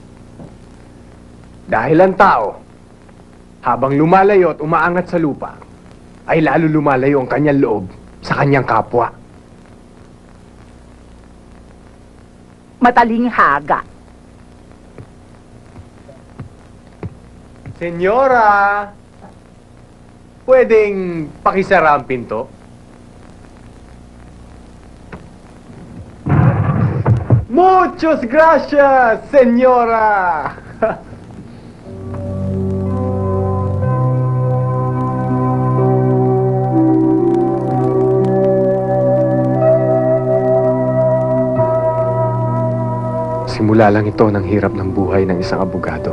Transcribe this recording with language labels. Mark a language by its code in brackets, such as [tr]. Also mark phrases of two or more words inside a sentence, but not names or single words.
[tl] Dahil ang tao, habang lumalayo at umaangat sa lupa, ay lalo lumalayo ang kanyang loob sa kanyang kapwa. Mataling haga. Senyora, pwedeng pakisara ang pinto? [es] Muchos gracias, señora. [tl] Simula lang ito ng hirap ng buhay ng isang abogado.